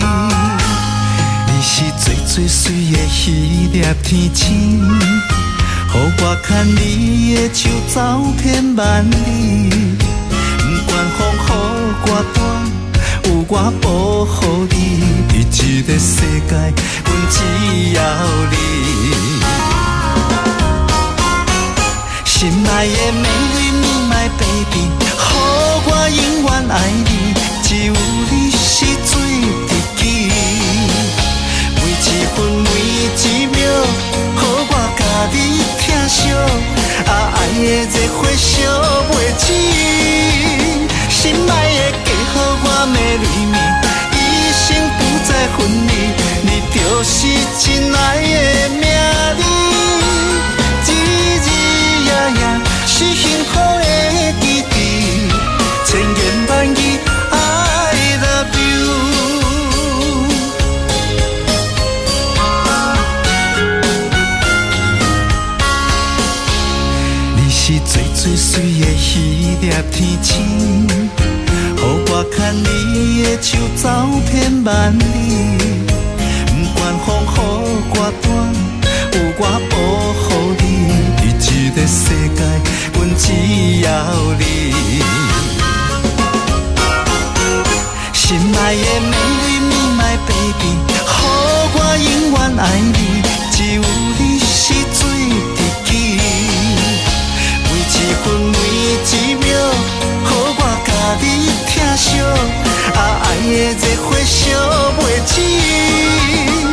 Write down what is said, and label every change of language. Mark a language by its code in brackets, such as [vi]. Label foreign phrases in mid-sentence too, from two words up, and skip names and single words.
[nan] 你是最最水的迄粒天星，予我牵你的手走遍万里，不管风雨多大，有我保护你。这个世界，阮只要你。心爱的美丽 [en] my baby， [nan] 予我永远爱你，只有你是最知己。每一分每一秒，予我甲你疼惜，爱的热火烧袂止。心爱的嫁予我美丽。就是真爱的名字，日日夜夜是幸福的记忆，千言万语 [en] I love you。 [nan] 你是最最水的迄粒天星，予我牵你的手走遍万里。不管风雨歌单，有我保护你。伫这个世界，阮只要你。心爱的美丽你 [en] my baby， [nan] 予我永远爱你，只有你是最知己。每一分每一秒，予我甲你疼惜，爱的热火烧袂止。